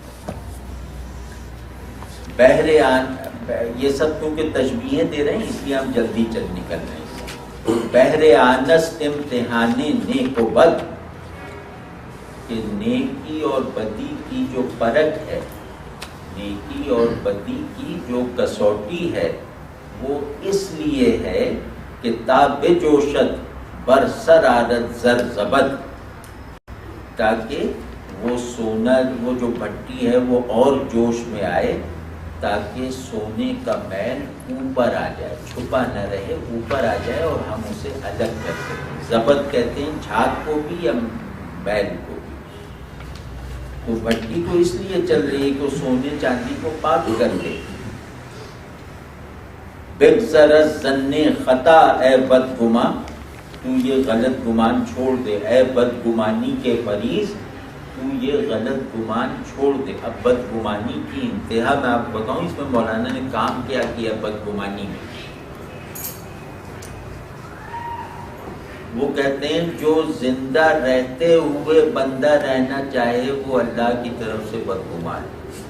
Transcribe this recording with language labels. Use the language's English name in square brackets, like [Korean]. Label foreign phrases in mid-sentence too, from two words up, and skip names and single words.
[Urdu] یہ سب کیونکہ تشبیہیں دے رہے ہیں اس لیے ہم جلدی نکل رہے ہیں۔ [Persian] بہر آنس امتحان نیک و بد، [Urdu] کہ نیکی اور بدی کی جو پرکھ ہے، نیکی اور بدی کی جو کسوٹی ہے، وہ اس لیے ہے کہ [Persian] تاب جوشت بر سر آرد زر زبد، [Urdu] تاکہ وہ سونا، وہ جو بھٹی ہے وہ اور جوش میں آئے، تاکہ سونے کا میل اوپر آ جائے، چھپا نہ رہے، اوپر آ جائے اور ہم اسے الگ کر سکیں۔ زبد کہتے ہیں جھاگ کو بھی یا میل کو بھی۔ تو بھٹی تو اس لیے چل رہی ہے کہ وہ سونے چاندی کو پاک کر دے۔ [Persian] بگذر از ظن خطا اے بدگماں، [Urdu] تو یہ غلط گمان چھوڑ دے، اے بدگمانی کے مریض تو یہ غلط گمان چھوڑ دے۔ اب بدگمانی کی انتہا میں آپ بتاؤں، اس میں مولانا نے کام کیا بدگمانی میں۔ وہ کہتے ہیں جو زندہ رہتے ہوئے بندہ رہنا چاہے وہ اللہ کی طرف سے بدگمان ہے۔